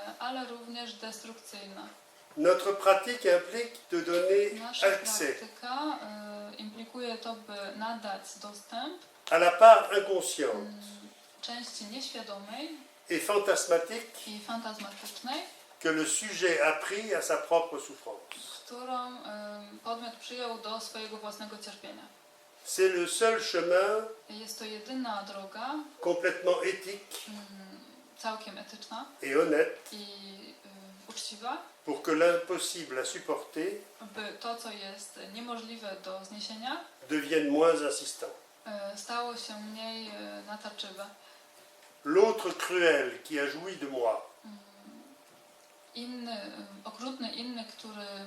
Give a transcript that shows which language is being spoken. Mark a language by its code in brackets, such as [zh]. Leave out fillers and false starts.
[pl] ale również destrukcyjna. [fr] Notre pratique implique de donner [pl] Nasza [fr] accès [pl] praktyka implikuje to, by nadać dostęp [fr] à la part inconsciente [pl] części nieświadomej [fr] et fantasmatique [pl] i fantazmatycznej, [fr] que le sujet a pris à sa propre souffrance. [pl] którą podmiot przyjął do swojego własnego cierpienia. [fr] C'est le seul chemin [pl] Jest to jedyna droga, [fr] complètement éthique [pl] całkiem etyczna [fr] et honnête [pl] i uczciwa, [fr] pour que l'impossible à supporter [pl] by to, co jest niemożliwe do zniesienia, [fr] devienne moins insistant. [pl] stało się mniej natarczywe. [fr] L'autre cruel qui a joui de moi, [pl] Inny, okrutny inny, który